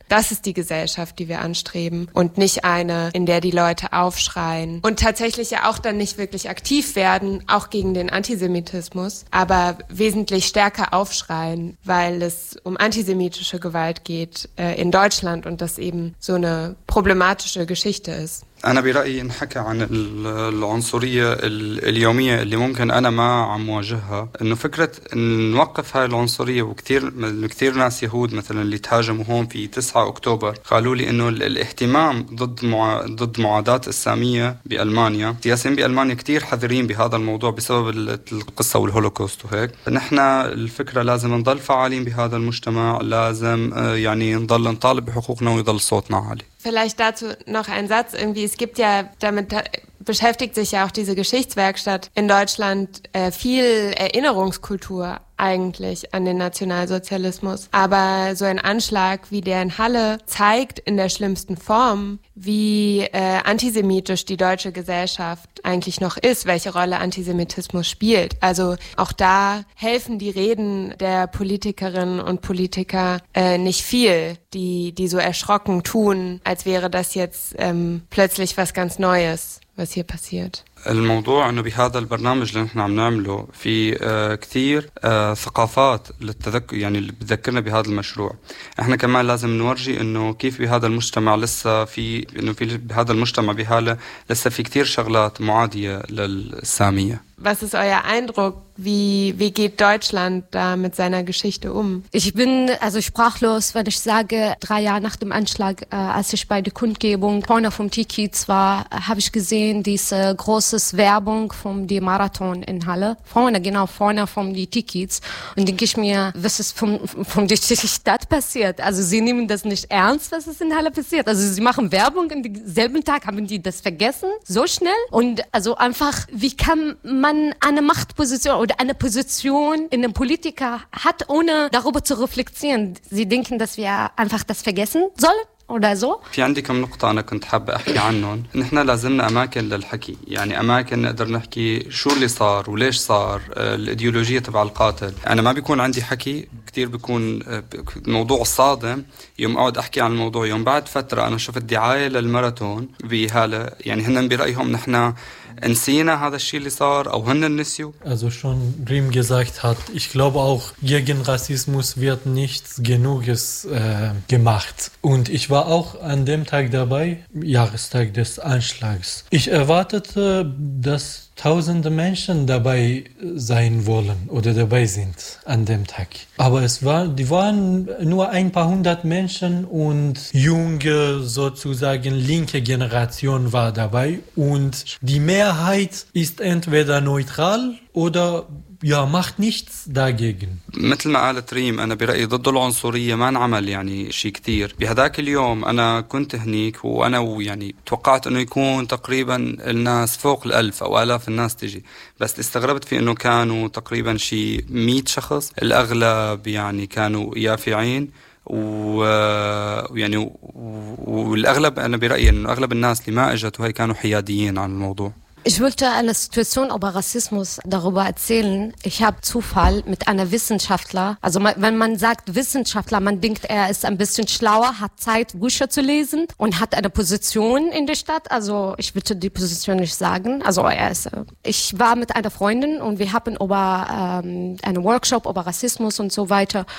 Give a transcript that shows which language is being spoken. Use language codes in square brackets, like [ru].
[de] Das ist die Gesellschaft, die wir anstreben und nicht eine, in der die Leute aufschreien und tatsächlich ja auch dann nicht wirklich aktiv werden, auch gegen den Antisemitismus, aber wesentlich stärker aufschreien, weil es um antisemitische Gewalt geht in Deutschland und das eben so eine problematische Geschichte ist. [ar] أنا برأيي نحكي عن العنصرية اليومية اللي ممكن أنا ما عم واجهها إنه فكرة نوقف هاي العنصرية وكثير ناس يهود مثلا اللي تهاجموا هون في 9 أكتوبر قالوا لي إنه الاهتمام ضد معادات السامية بألمانيا السياسيين بألمانيا كثير حذرين بهذا الموضوع بسبب القصة والهولوكوست وهيك نحن الفكرة لازم نضل فعالين بهذا المجتمع لازم يعني نضل نطالب بحقوقنا ويضل صوتنا عالي [de] Vielleicht dazu noch ein Satz irgendwie. Es gibt ja, damit beschäftigt sich ja auch diese Geschichtswerkstatt in Deutschland, viel Erinnerungskultur eigentlich an den Nationalsozialismus. Aber so ein Anschlag wie der in Halle zeigt in der schlimmsten Form, wie antisemitisch die deutsche Gesellschaft eigentlich noch ist, welche Rolle Antisemitismus spielt. Also auch da helfen die Reden der Politikerinnen und Politiker nicht viel, die so erschrocken tun, als wäre das jetzt plötzlich was ganz Neues, was hier passiert. [ar] الموضوع انه بهذا البرنامج اللي نحن عم نعمله في كثير ثقافات للتذكر يعني اللي بتذكرنا بهذا المشروع احنا كمان لازم نورجي انه كيف بهذا المجتمع لسه في انه في بهذا المجتمع بهاله لسه في كثير شغلات معادية للسامية [de] Was ist euer Eindruck? Wie geht Deutschland da mit seiner Geschichte um? Ich bin also sprachlos, wenn ich sage, 3 Jahre nach dem Anschlag, als ich bei der Kundgebung vorne vom Tiki war, habe ich gesehen, diese große Werbung vom die Marathon in Halle. Vorne vom die Tikis. Und denke ich mir, was ist von der Stadt passiert? Also sie nehmen das nicht ernst, was ist in Halle passiert. Also sie machen Werbung und am selben Tag haben die das vergessen, so schnell. Und also einfach, wie kann man eine Machtposition oder eine Position in einem Politiker hat, ohne darüber zu reflektieren. Sie denken, dass wir einfach das vergessen sollen? Oder so? [ar] في عندي كم نقطة أنا كنت حابة أحكي عنهم. نحنا لازمنا أماكن للحكي، يعني أماكن نقدر نحكي شو اللي صار وليش صار الإيديولوجية تبع القاتل. أنا ما بيكون عندي حكي كتير، بيكون موضوع صادم يوم أقعد أحكي عن الموضوع. يوم بعد فترة أنا شفت دعاية للماراثون بهالة، يعني هن برأيهم نحنا نسينا هذا الشيء اللي صار أو هن نسيوا. [de] Also schon Riem gesagt hat, ich glaube auch gegen Rassismus wird nichts genuges gemacht. Und ich war auch an dem Tag dabei, Jahrestag des Anschlags. Ich erwartete, dass tausende Menschen dabei sein wollen oder dabei sind an dem Tag. Aber die waren nur ein paar hundert Menschen und junge, sozusagen linke Generation war dabei. Und die Mehrheit ist entweder neutral oder ja, macht nichts dagegen. [ar] مثل ما قالت ريم، أنا برأيي ضد العنصرية ما نعمل يعني شيء كثير. بهذاك اليوم أنا كنت هنيك، وأنا يعني توقعت أنه يكون تقريبا الناس فوق 1000 أو آلاف الناس تجي، بس استغربت في أنه كانوا تقريبا شيء 100 شخص، الأغلب يعني كانوا يافعين، ويعني والأغلب أنا برأيي أنه أغلب الناس اللي ما أجت وهي كانوا حياديين عن الموضوع. [de] Ich wollte eine Situation über Rassismus darüber erzählen. Ich habe Zufall mit einer Wissenschaftler. Also wenn man sagt Wissenschaftler, man denkt, er ist ein bisschen schlauer, hat Zeit, Bücher zu lesen und hat eine Position in der Stadt. Also ich bitte die Position nicht sagen. Also ich war mit einer Freundin und wir haben über einen Workshop über Rassismus und so weiter.